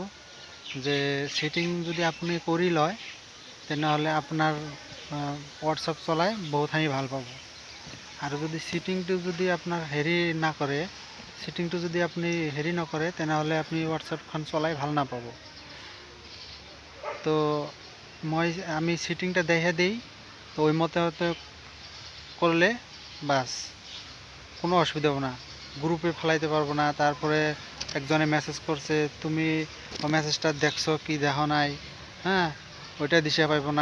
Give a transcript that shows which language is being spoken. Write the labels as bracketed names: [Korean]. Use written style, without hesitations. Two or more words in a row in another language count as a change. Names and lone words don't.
[Assamese] যে সেটিং যদি আপুনি কৰি লয় তেনেহ'লে আপোনাৰ হোৱাটছএপ চলাই বহুতখিনি ভাল পাব। আৰু যদি সেটিংটো যদি আপোনাৰ হেৰি নকৰে, সেটিংটো যদি আপুনি হেৰি নকৰে তেনেহ'লে আপুনি হোৱাটছএপখন চলাই ভাল নাপাব। [Bangla] তো আমি সেটিংটা দেখে দিই, তো ওই মতে করলে বাস কোনো অসুবিধা হবে না। গ্রুপে ফেলাইতে পারবো না, তারপরে একজনে মেসেজ করছে তুমি মেসেজটা দেখছো কি দেখো নাই, হ্যাঁ ওইটা দিশে পাইব না।